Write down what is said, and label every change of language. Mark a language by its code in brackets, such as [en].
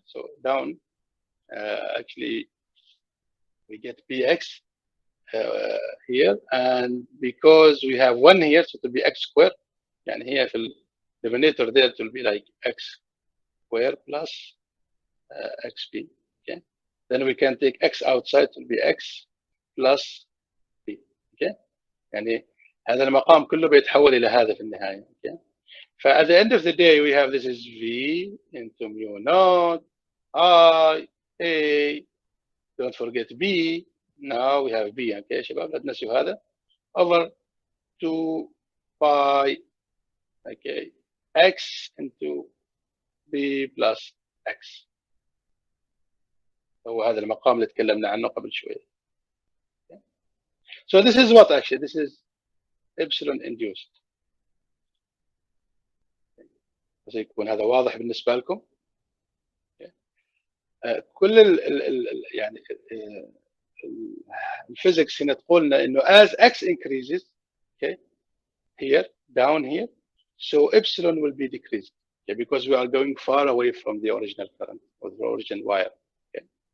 [en] So down, actually, we get bx here, and because we have 1 here, so it will be x squared. [ar] يعني هي في [en] denominator there it will be like x squared plus xp. Okay, then we can take x outside, it will be x plus b. [ar] Okay, يعني هذا المقام كله بيتحول إلى هذا في النهاية. [en] Okay, at the end of the day we have this is v into mu naught I a, don't forget b, now we have b. Okay [ar] شباب لا تنسوا هذا, [en] over 2 pi okay x into b plus x. [ar] هو هذا المقام اللي تكلمنا عنه قبل شوية. [en] Okay. So this is what actually, this is epsilon induced. [ar] بس يكون هذا واضح بالنسبة لكم. [en] Okay. [ar] كل يعني الفيزيكس هنا تقولنا إنه [en] as x increases, okay, here down here, so epsilon will be decreased, okay, because we are going far away from the original current or the original wire. Okay.